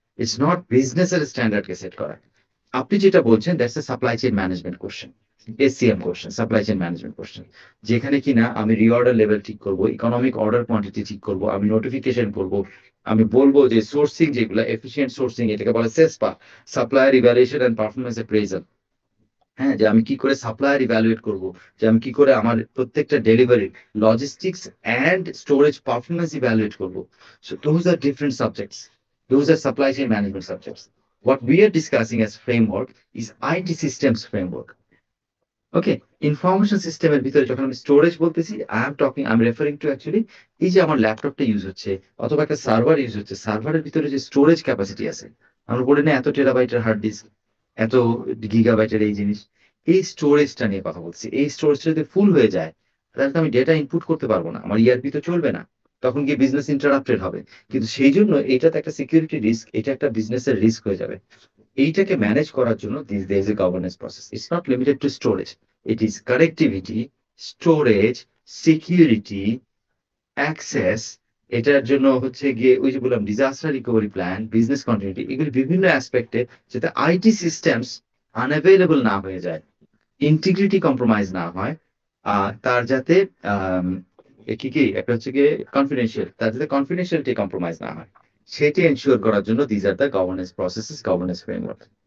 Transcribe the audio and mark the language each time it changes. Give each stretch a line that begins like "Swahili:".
Bangla: It's not বিজনেসের স্ট্যান্ডার্ডকে set করা। আপনি যেটা বলছেন
English: that's a supply chain management question,
Bangla: SCM question, supply chain management question, যেখানে কিনা আমি রিঅর্ডার লেভেল ঠিক করব, ইকোনমিক অর্ডার কোয়ান্টিটি ঠিক করব, আমি নোটিফিকেশন করব, আমি বলবো যে সোর্সিং যেগুলো এফিসিয়েন্ট সোর্সিং, এটাকে বলে সেসপা, supplier evaluation and performance appraisal. হ্যাঁ, যে আমি কি করে সাপ্লায়ার ইভ্যালুয়েট করব, যে আমি কি করে আমার প্রত্যেকটা delivery logistics and storage performance evaluate করব।
English: So those are different subjects, those are supply chain management subjects. What we are discussing as framework is IT systems framework.
Bangla: Okay, information সিস্টেমের ভিতরে যখন আমি স্টোরেজ বলতেছি,
English: I am referring to actually
Bangla: এই যে আমার ল্যাপটপটা ইউজ হচ্ছে অথবা একটা সার্ভার ইউজ হচ্ছে, সার্ভারের ভিতরে যে স্টোরেজ ক্যাপাসিটি আছে, আমরা বলি না এত টেরাবাইটের হার্ড ডিস্ক, এত গিগাবাইটের এই জিনিস, এই স্টোরেজটা নিয়ে কথা বলছি। এই স্টোরেজটা যদি ফুল হয়ে যায়, তাহলে তো আমি ডেটা ইনপুট করতে পারবো না, আমার ERP তো চলবে না, তখন গিয়ে বিজনেস ইন্টারাপ্টেড হবে। কিন্তু সেই জন্য এটা তো একটা সিকিউরিটি রিস্ক, এটা একটা বিজনেসের রিস্ক হয়ে যাবে। এইটাকে ম্যানেজ করার জন্য
English: there is a governance process. It's not limited to storage. It is connectivity, storage, security, access,
Bangla: এটার জন্য হচ্ছে গিয়ে ওই যে বললাম disaster recovery plan, business continuity, এগুলি বিভিন্ন অ্যাসপেক্টে যাতে আইটি সিস্টেমস আনঅ্যাভেলেবল না হয়ে যায়, ইন্টিগ্রিটি কম্প্রোমাইজ না হয়, তার যাতে আম, কি কি একটা হচ্ছে গিয়ে কনফিডেন্সিয়াল, তার যাতে কনফিডেন্সিয়ালিটি কম্প্রোমাইজ না হয়, সেটি এনশিওর করার জন্য
English: these are the governance processes,
Bangla: governance framework.